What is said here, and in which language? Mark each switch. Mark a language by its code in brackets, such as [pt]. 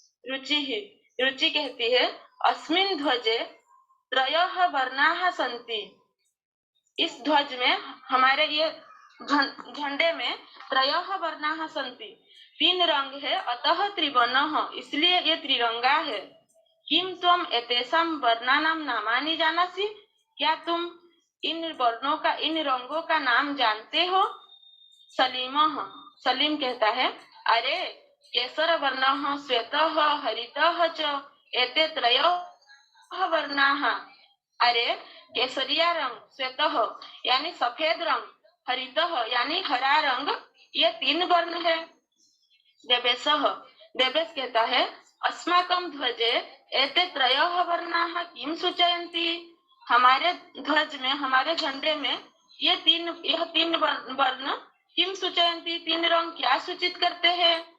[hi] रुचि कहती है, [sa] अस्मिन् ध्वजे त्रयः वर्णाः सन्ति, [hi] इस ध्वज में हमारे ये झंडे में [sa] त्रयः वर्णाः सन्ति, [hi] 3 रंग है, [sa] अतः त्रिवर्णः, [hi] इसलिए ये त्रिरंगा है। [sa] किम त्वम एतेषां वर्णानां नामानि जानासि, [hi] क्या तुम इन रंगों का नाम जानते हो। सलीम कहता है, [sa] अरे केसर वर्णः श्वेतः हरितः च एते त्रयः वर्णाः, [hi] अरे केसरिया रंग, श्वेतः यानी सफेद रंग, हरितः यानी हरा रंग, ये 3 वर्ण है। देवेश कहता है, [sa] अस्माकं ध्वजे एते त्रयः वर्णाः किं सूचयन्ति, [hi] हमारे ध्वज में हमारे झंडे में [sa] यह तीन वर्ण किम सूचयन्ति, [hi] 3 रंग क्या सूचित करते हैं।